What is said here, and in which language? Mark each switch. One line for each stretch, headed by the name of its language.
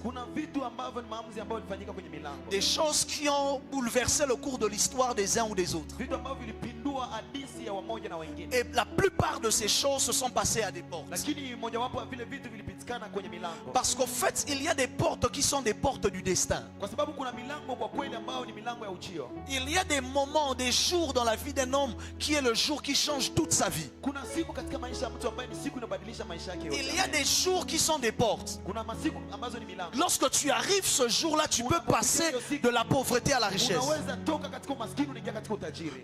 Swahili: kuna vitu ambavyo ni maamuzi ambayo yalifanyika kwenye milango.
French: Des choses qui ont bouleversé le cours de l'histoire des uns ou des autres.
Swahili: Vitu ambavyo vilipindua hadithi ya wamoja na wengine.
French: Et la plupart de ces choses se sont passées à des portes.
Swahili: Lakini mojawapo ya vile vitu vilipitikana kwenye milango.
French: Parce qu'au fait, il y a des portes qui sont des portes du destin.
Swahili: Kwa sababu kuna milango kwa kweli ambayo ni milango ya ujio.
French: Il y a des moments, des jours dans la vie d'un homme qui est le jour qui change toute sa vie.
Swahili: Kuna siku katika maisha ya mtu ambaye ni siku inabadilisha maisha yake yote.
French: Il y a des jours qui sont des portes.
Swahili: Kuna masiku ambazo ni milango.
French: Lorsque tu arrives ce jour-là, tu peux passer de la pauvreté à la richesse.
Swahili: Unaweza toka katika umaskini unaingia katika utajiri.